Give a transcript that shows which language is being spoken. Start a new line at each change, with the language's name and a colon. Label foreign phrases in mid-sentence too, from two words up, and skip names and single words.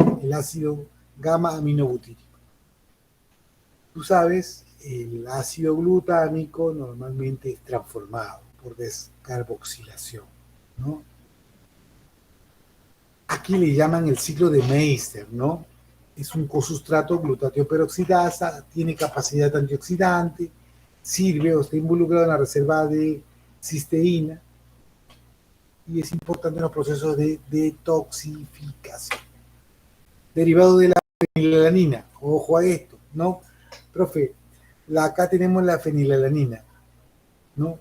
Spanish: El ácido gamma aminobutírico. Tú sabes, el ácido glutámico normalmente es transformado por descarboxilación, ¿no? Aquí le llaman el ciclo de Meister, ¿no? Es un cosustrato glutatio peroxidasa, tiene capacidad antioxidante, sirve o está involucrado en la reserva de cisteína y es importante en los procesos de detoxificación. Derivado de la fenilalanina, ojo a esto, ¿no? Profe, acá tenemos la fenilalanina, ¿no?